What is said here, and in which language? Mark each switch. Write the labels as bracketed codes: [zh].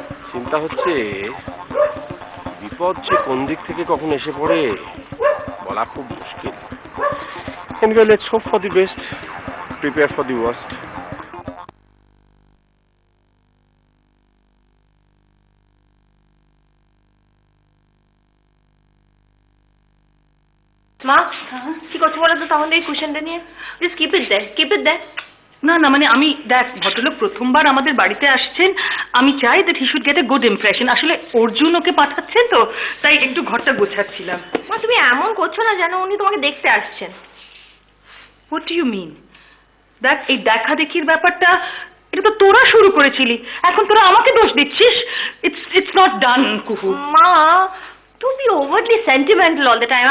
[bn] চিন্তা হচ্ছে বিপদ যে কোন দিক থেকে কখন এসে পড়ে বলা খুব মুশকিল। [en] Anyway, let's hope for the best, prepare for the worst. [bn] মা, কি করছো বলো তো তাহলে এই কুশনটা নিয়ে? [en] just keep it there, [bn] keep it দেয়ার। না না, মানে আমি দেখ, ভদ্রলোক প্রথমবার আমাদের বাড়িতে আসছেন, আমি চাই [en] That he should get a good impression. [bn] আসলে অর্জুন ওকে পাঠাচ্ছেন তো, তাই একটু ঘরটা গোছাচ্ছিলাম। মা, তুমি এমন করছো না যেন উনি তোমাকে দেখতে আসছেন। [en] What do you mean? [bn] দেখ, এই দেখা দেখির ব্যাপারটা এটা তো তোরা শুরু করেছিলি, এখন তোরা আমাকে দোষ দিচ্ছিস। [en] It's not done, Kuhu. মা, don't be overly sentimental all the time.